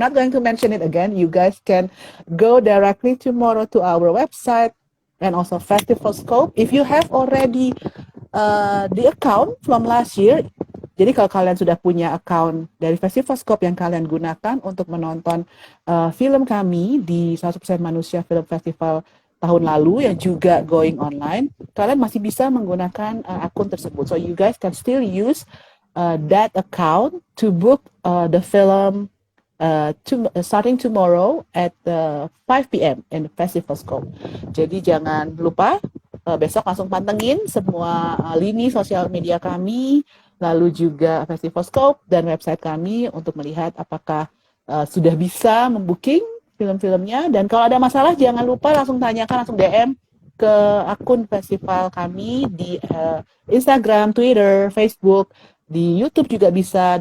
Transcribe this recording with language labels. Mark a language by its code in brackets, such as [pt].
[en] I'm not going to mention it again. You guys can go directly tomorrow to our website and also Festival Scope. If you have already the account from last year, [id] jadi kalau kalian sudah punya account dari Festival Scope yang kalian gunakan untuk menonton film kami di 100% Manusia Film Festival tahun lalu yang juga [en] going online, [id] kalian masih bisa menggunakan akun tersebut. [en] So you guys can still use that account to book the film starting tomorrow at 5 p.m. in the Festival Scope. [id] Jadi jangan lupa besok langsung pantengin semua lini sosial media kami, lalu juga Festival Scope dan website kami untuk melihat apakah sudah bisa membooking film-filmnya. Dan kalau ada masalah jangan lupa langsung tanyakan, langsung DM ke akun festival kami di Instagram, Twitter, Facebook, di YouTube juga bisa.